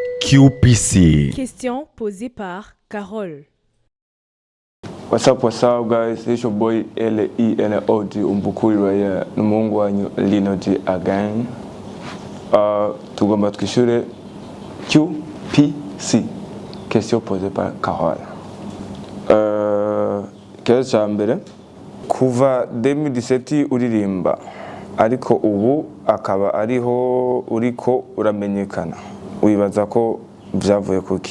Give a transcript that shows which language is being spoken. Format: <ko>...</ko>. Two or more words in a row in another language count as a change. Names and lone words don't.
<fr>QPC. Question posée par Carole.</fr> <en>What's up guys? It's your boy Lino G</en> <rn>umbukuri raya n'umuhungu wanyu</rn> <en>Lino G again.</en> <rn>Tugomba twishure QPC.</rn> <fr>Question posée par Carole.</fr> <rn>Kibazo ca mbere, kuva 2017 uririmba ariko ubu akaba ariho uriko uramenyekana, wibaza ko byavuye kuki?</rn>